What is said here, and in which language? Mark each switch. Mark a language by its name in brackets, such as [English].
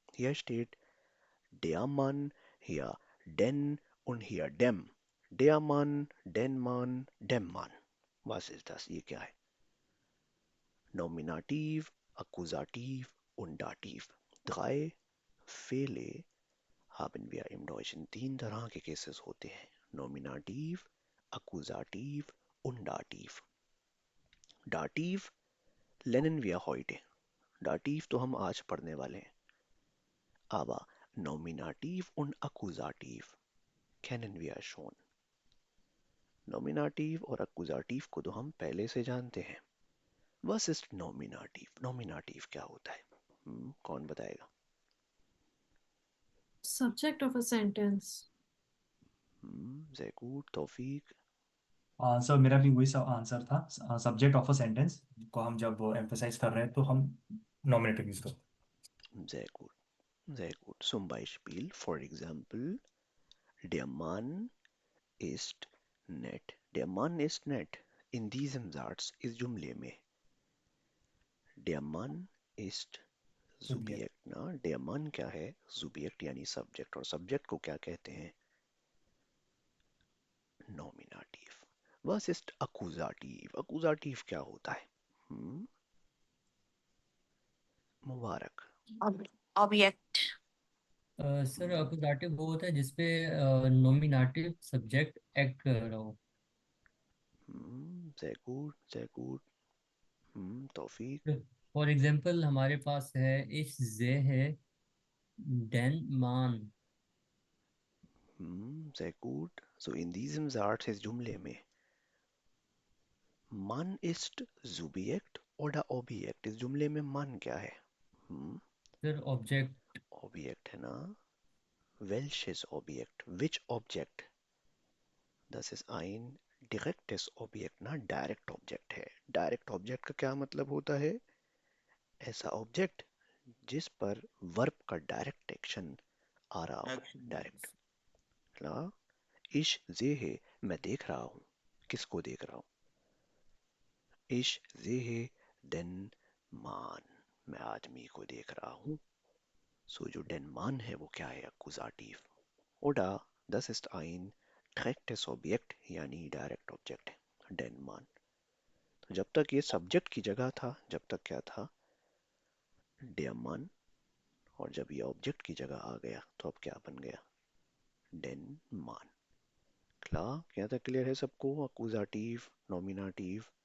[German] Hier steht der Mann, hier den und hier dem। Der Mann, den Mann, dem Mann। Was ist das? [Hindi] ये क्या है? [German] Nominativ, Akkusativ und Dativ। 3 Fälle haben wir im Deutschen। [Hindi] 3 तरह के cases होते हैं, [German] Nominativ, Akkusativ und Dativ। Dativ lernen wir heute, [Hindi] Dativ तो हम आज पढ़ने वाले हैं। [German] Aber Nominativ und Akkusativ kennen wir schon। [Hindi] नॉमिनाटिव और अक्कुजाटिव को तो हम पहले से जानते हैं। [German] Was ist Nominativ? [Hindi] नॉमिनाटिव क्या होता है? कौन बताएगा? [English] Subject of a sentence. [German] Sehr gut, तौफीक। [Hindi] Sir मेरा भी वही सब आंसर था। सब्जेक्ट ऑफ अ सेंटेंस को हम जब एम्फोसाइज कर रहे हैं तो हम नॉमिनेटिव यूज करते [German] Sehr gut, sehr gut. Zum Beispiel, [English] for example, [German] der Mann ist nett. Der Mann ist nett. In diesem Satz ist [Hindi] जुमले में [German] der Mann ist [Hindi] हैं। सुबियत। Subjekt ना, der Mann क्या है? Subjekt यानी सब्जेक्ट, और सब्जेक्ट को क्या कहते हैं? [German] नॉमिनेटिव। Was ist Akkusativ? [Hindi] Akkusativ क्या होता है? मुबारक। ऑब्जेक्ट। सर अकुजाटिव वो होता है जिसपे नॉमिनेटिव सब्जेक्ट एक्ट कर रहा हो। [German] Sehr gut, sehr gut। तौफीक। [Hindi] For example हमारे पास है इश जे है डेन मान। [German] Sehr gut। So in diesem Satz ist [Hindi] जुमले में [German] Mann ist Subjekt oder Objekt? [Hindi] इस जुमले में man क्या है? Sir object. Objekt है ना? [German] Welches Objekt? [English] Which Object? [German] Das ist ein direktes Objekt ना, [Hindi] डायरेक्ट ऑब्जेक्ट है। डायरेक्ट ऑब्जेक्ट का क्या मतलब होता है? ऐसा ऑब्जेक्ट जिस पर वर्ब का डायरेक्ट एक्शन आ रहा हो। डायरेक्ट। ला इश जे है, मैं देख रहा हूँ। किसको देख रहा हूँ? इश जे है den मान, मैं आदमी को देख रहा हूँ। सो जो den मान है वो क्या है? [German] Akkusativ। Oder das ist ein direktes Objekt [Hindi] यानी डायरेक्ट ऑब्जेक्ट है [German] den मान। [Hindi] तो जब तक ये सब्जेक्ट की जगह था, जब तक क्या था? [German] der Mann। [Hindi] और जब ये ऑब्जेक्ट की जगह आ गया तो अब क्या बन गया? den मान। क्लियर? क्या तक क्लियर है सबको? अक्यूजाटिव, नॉमिनेटिव।